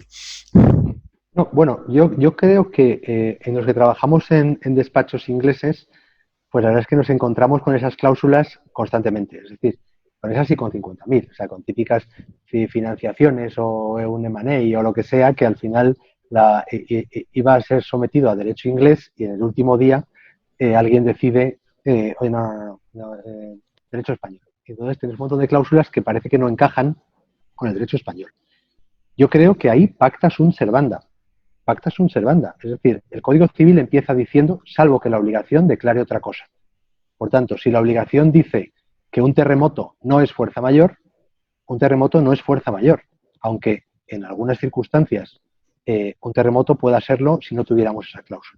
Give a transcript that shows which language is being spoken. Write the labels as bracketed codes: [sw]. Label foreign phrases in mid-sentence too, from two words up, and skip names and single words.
[es] No, bueno, yo creo que en los que trabajamos en despachos ingleses, pues la verdad es que nos encontramos con esas cláusulas constantemente, es decir, con esas y con 50.000, o sea, con típicas financiaciones o un M&A o lo que sea, que al final iba a ser sometido a derecho inglés y en el último día alguien decide, oye, no, derecho español. Entonces tienes un montón de cláusulas que parece que no encajan con el derecho español. Yo creo que ahí [la] pacta sunt servanda. Pacta sunt servanda. [es] Es decir, el Código Civil empieza diciendo, salvo que la obligación declare otra cosa. Por tanto, si la obligación dice que un terremoto no es fuerza mayor, un terremoto no es fuerza mayor, aunque en algunas circunstancias un terremoto pueda serlo si no tuviéramos esa cláusula.